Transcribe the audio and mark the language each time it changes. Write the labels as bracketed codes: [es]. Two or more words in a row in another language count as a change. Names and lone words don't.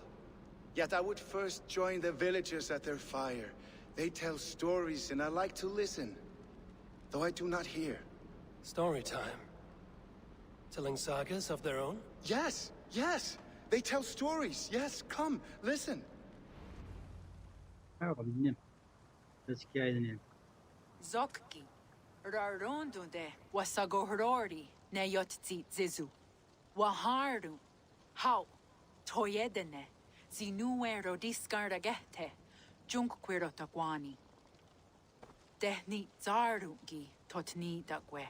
[en] Yet I would first join the villagers at their fire. They tell stories and I like to listen. Though I do not hear. Story time. Telling sagas of their own? Yes, yes! They tell stories. Yes, come, listen. [tr] Hadi bakalım dinleyelim. Biraz hikaye dinleyelim. Zokki, rarondunde, wasagohrori, ne yotzi zizu. Waharu, hau, toyedene, zinuero discardagete, junkquiro taquani. Tehni zarungi, totni dagwe.